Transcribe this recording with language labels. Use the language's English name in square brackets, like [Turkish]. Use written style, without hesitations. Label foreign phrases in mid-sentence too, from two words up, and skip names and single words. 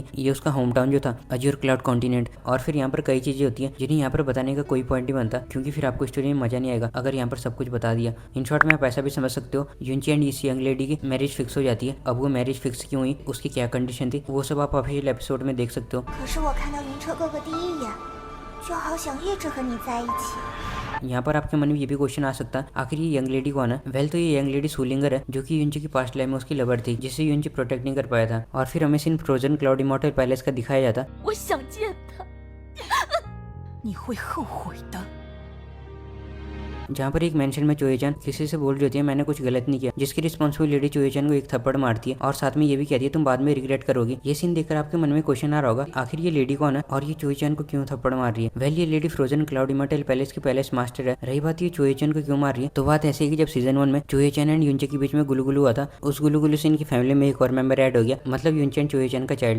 [Hindi] ये उसका होम टाउन जो था अज्योर क्लाउड कॉन्टिनेंट। और फिर यहाँ पर कई चीजें होती हैं जिन्हें यहाँ पर बताने का कोई पॉइंट नहीं बनता क्योंकि फिर आपको स्टोरी में मजा नहीं आएगा अगर यहाँ पर सब कुछ बता दिया। [English] in short [Hindi] में आप ऐसा भी समझ सकते हो यूनची एंड इस [English] young lady [Hindi] की [English] marriage fix [Hindi] हो जाती है। अब वो [English] marriage fix [Hindi] क्यों हुई, उसकी क्या कंडीशन थी, वो सब आप [English] official episode [Hindi] में देख सकते हो। [Chinese] 可是我看到云车哥哥第一眼，就好想一直和你在一起。 [Hindi] यहाँ पर आपके मन में ये भी क्वेश्चन आ सकता है आखिर ये [English] young lady [Hindi] कौन है। वेल तो ये [English] young lady [Hindi] सूलिंगर है जो कि यूनची की [English] past life [Hindi] में उसकी लवर थी जिसे यूनची प्रोटेक्ट नहीं कर पाया था। और फिर हमें सीन फ्रोजन क्लाउड इमॉर्टल पैलेस का दिखाया जाता [Chinese] 我想见他。你会后悔的。 [Hindi] जहाँ पर एक मेंशन में चोयूचन किसी से बोल रही होती है मैंने कुछ गलत नहीं किया, जिसकी [English] responsible lady [Hindi] चोयूचन को एक थप्पड़ मारती है और साथ में ये भी कहती है तुम बाद में रिग्रेट करोगी। ये सीन देखकर आपके मन में क्वेश्चन आ रहा होगा आखिर ये लेडी कौन है और ये चोयूचन को क्यों थप्पड़ मार रही है। वेल ये लेडी फ्रोजन क्लाउड इमॉर्टल पैलेस की [English] palace master [Hindi] है। रही बात ये चोयूचन को क्यों मार रही है, तो बात ऐसी है कि जब सीजन 1 में चोयूचन एंड यूनची के बीच में गुलुगुलु हुआ था, उस गुलुगुलु से इनकी फैमिली में एक और मेंबर ऐड हो गया, मतलब यूनची एंड चोयूचन का चाइल्ड।